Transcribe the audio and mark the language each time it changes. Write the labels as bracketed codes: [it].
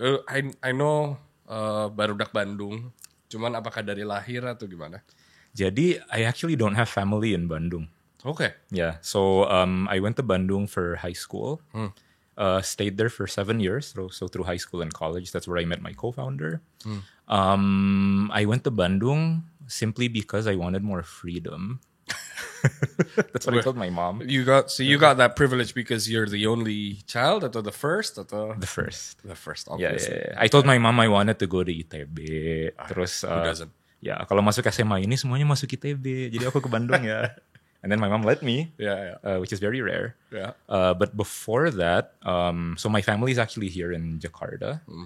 [en] I know [id] Barudak Bandung, cuman apakah dari lahir atau gimana? [en] Jadi, I actually don't have family in Bandung. Okay. Yeah, so I went to Bandung for high school. Stayed there for 7 years, so through high school and college. That's where I met my co-founder. I went to Bandung simply because I wanted more freedom. That's what I told my mom. You got that privilege because you're the only child atau the first atau The first. the first, Yeah, obviously. yeah, yeah. I told my mom I wanted to go to ITB. [id] Terus, [en] who doesn't? [id] ya kalau masuk SMA ini semuanya masuk ITB. Jadi aku ke Bandung ya. [en] And then my mom let me, Yeah. which is very rare. Yeah. But before that, so my family is actually here in Jakarta.